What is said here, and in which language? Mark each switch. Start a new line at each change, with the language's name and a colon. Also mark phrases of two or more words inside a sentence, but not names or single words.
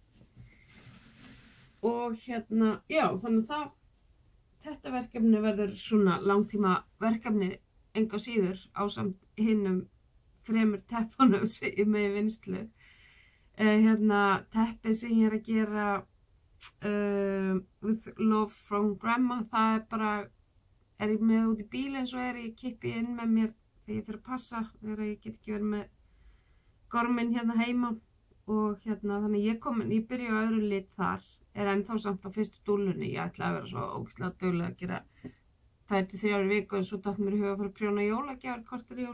Icelandic: Og já, þannig að þetta verkefni verður svona langtíma verkefni engu síður, ásamt hinnum 3 teppunum sem ég með í vinnslu. Teppið sem ég er að gera
English: with love from grandma,
Icelandic: það er bara, er ég með út í bíl eins og ég kippi inn með mér þegar ég fyrir að passa, þegar ég get ekki verið með gorminn hérna heima. Og þannig ég byrja á öðru lit þar, er ennþá samt á fyrstu dúllunni. Ég ætla að vera svo ógeðslega dugleg að gera 2-3 viku, en svo datt mér í huga að fara að prjóna jólagjafir korter jól.